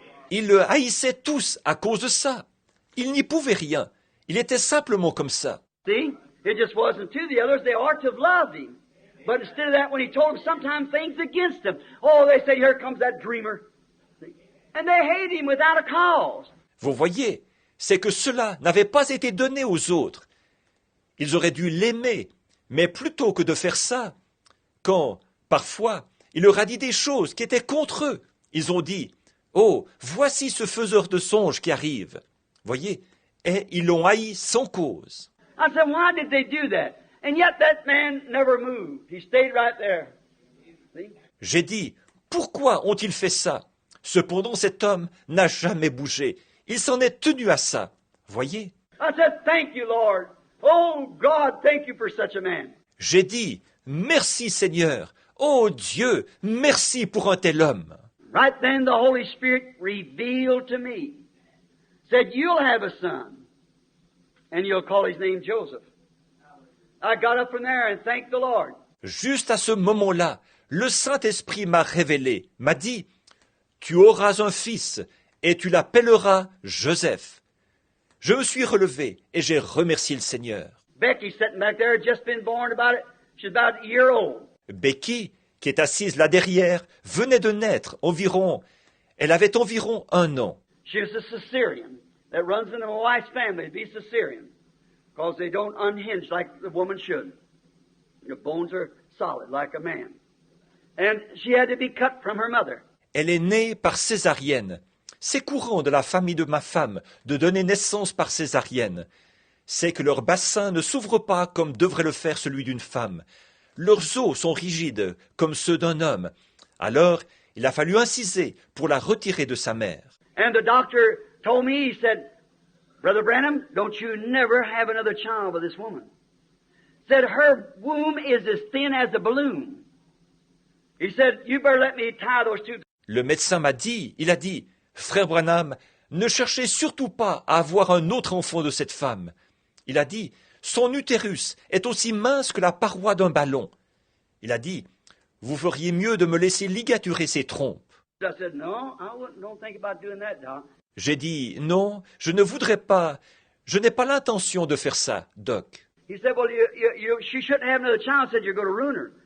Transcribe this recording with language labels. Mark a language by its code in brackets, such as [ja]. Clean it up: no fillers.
[fr] Ils le haïssaient tous à cause de ça. Il n'y pouvait rien. Il était simplement comme ça. [en] See? It just wasn't to the others. They ought to have loved him. But instead of that, when he told them sometimes things against him, oh, they say, here comes that dreamer. See? And they hate him without a cause. [fr] Vous voyez, c'est que cela n'avait pas été donné aux autres. Ils auraient dû l'aimer, mais plutôt que de faire ça, quand, parfois, il leur a dit des choses qui étaient contre eux, ils ont dit, « Oh, voici ce faiseur de songes qui arrive. » Voyez, et ils l'ont haï sans cause. [en] I said, why did they do that? And yet that man never moved. He stayed right there. See? [fr] J'ai dit, pourquoi ont-ils fait ça? Cependant, cet homme n'a jamais bougé. Il s'en est tenu à ça. Voyez? [en] I said, thank you, Lord. Oh, God, thank you for such a man. [fr] J'ai dit, merci Seigneur. Oh Dieu, merci pour un tel homme. [en] Right then the Holy Spirit revealed to me, said, you'll have a son, and you'll call his name Joseph. I got up from there and thanked the Lord. [fr] Juste à ce moment-là, le Saint-Esprit m'a révélé, m'a dit, tu auras un fils et tu l'appelleras Joseph. Je me suis relevé et j'ai remercié le Seigneur. [en] Becky sitting back there had just been born she's about a year old. [fr] Becky, qui est assise là derrière, venait de naître elle avait environ 1 an. [en] She was a Caesarean that runs into my wife's family to be Caesarean because they don't unhinge like the woman should. The bones are solid like a man. And she had to be cut from her mother. [fr] Elle est née par césarienne. C'est courant de la famille de ma femme de donner naissance par césarienne. C'est que leur bassin ne s'ouvre pas comme devrait le faire celui d'une femme. Leurs os sont rigides comme ceux d'un homme. Alors, il a fallu inciser pour la retirer de sa mère. [en] And the doctor told me, he said, Brother Branham, don't you never have another child with this woman. Said her womb is as thin as a balloon. He said, you better let me tie those two. [fr] Le médecin il a dit, Frère Branham, ne cherchez surtout pas à avoir un autre enfant de cette femme. Il a dit, son utérus est aussi mince que la paroi d'un ballon. Il a dit, vous feriez mieux de me laisser ligaturer ses trompes. [en] I said, no, don't think about doing that, Doc. [fr] J'ai dit, non, je ne voudrais pas, je n'ai pas l'intention de faire ça, Doc. [en] He said, well, she shouldn't have another child. Said, you're going to ruin her.